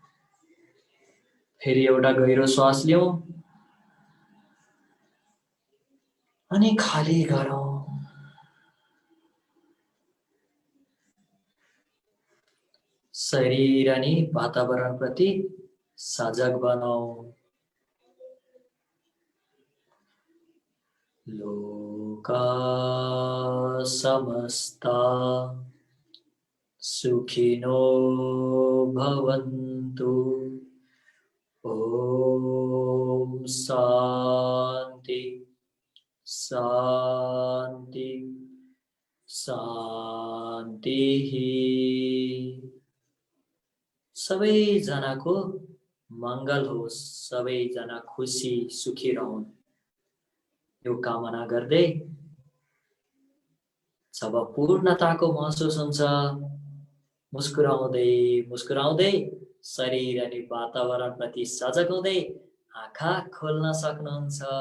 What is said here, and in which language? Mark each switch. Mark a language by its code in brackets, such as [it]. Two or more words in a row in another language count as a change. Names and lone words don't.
[ne] फेरि एउटा गहिरो श्वास लिऊ अनि खाली गरौँ। शरीर अनि वातावरण प्रति सजग बनाऊ। [sa] लोका समस्ता सुखिनो भवन्तु। ओम शांति शांति शांति। [ne] सबैजनाको मंगल होस्, सबैजना खुसी सुखी रहौं यो कामना गर्दै जब पूर्णताको महसुस हुन्छ मुस्कुराउँदै मुस्कुराउँदै शरीर अनि वातावरण प्रति सजग हुँदै आँखा खोल्न सक्नुहुन्छ।